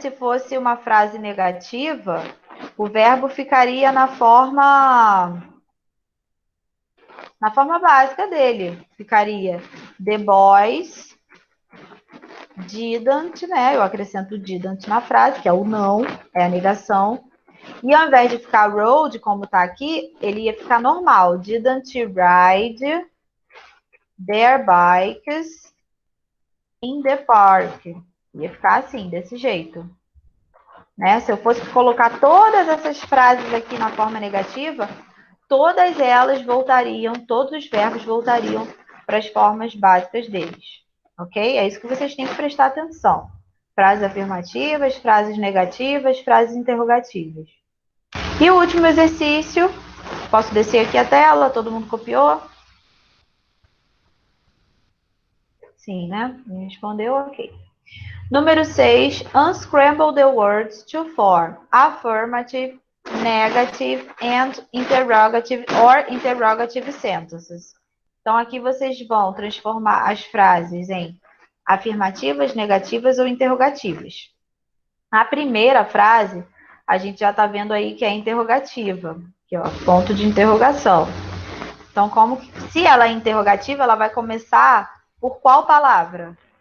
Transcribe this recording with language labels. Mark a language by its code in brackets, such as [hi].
[pt] Se fosse uma frase negativa, o verbo ficaria na forma básica dele. Ficaria [en] the boys didn't, [pt] né? Eu acrescento didn't na frase, que é o não, é a negação. E ao invés de ficar rode, como está aqui, ele ia ficar normal. [en] Didn't ride their bikes in the park. [pt] Ia ficar assim, desse jeito. Né? Se eu fosse colocar todas essas frases aqui na forma negativa, todas elas voltariam, todos os verbos voltariam para as formas básicas deles. Ok? É isso que vocês têm que prestar atenção. Frases afirmativas, frases negativas, frases interrogativas. E o último exercício, posso descer aqui a tela, todo mundo copiou? Sim, né? Me respondeu, ok. Número 6, [en] unscramble the words to form affirmative, negative and interrogative or interrogative sentences. [pt] Então, aqui vocês vão transformar as frases em afirmativas, negativas ou interrogativas. A primeira frase, a gente já está vendo aí que é interrogativa, aqui, ó, ponto de interrogação. Então, se ela é interrogativa, ela vai começar por qual palavra?